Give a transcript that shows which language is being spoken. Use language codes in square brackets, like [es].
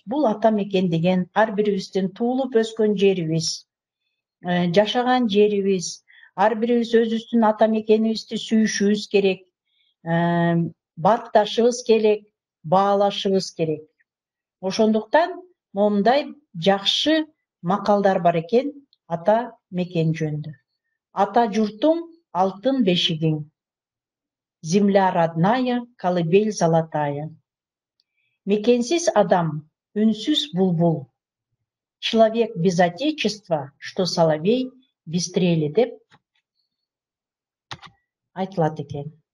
[ky] Бул ата мекен деген ар бирибиздин туулуп өскөн жерибиз, жашаган жерибиз. Ар бирибиз өзүбүздүн ата мекенибизди сүйүшүбүз керек, баркташыбыз керек, баалашыбыз керек. Ошондуктан момундай жакшы макалдар бар экен ата мекен жөнүндө. Ата журтуң алтын бешигиң, [ru] земля родная, колыбель золотая. [ky] Мекенсиз адам, үнсүз булбул. [ru] Человек без отечества, что соловей без трели, [ky] деп айтылат экен.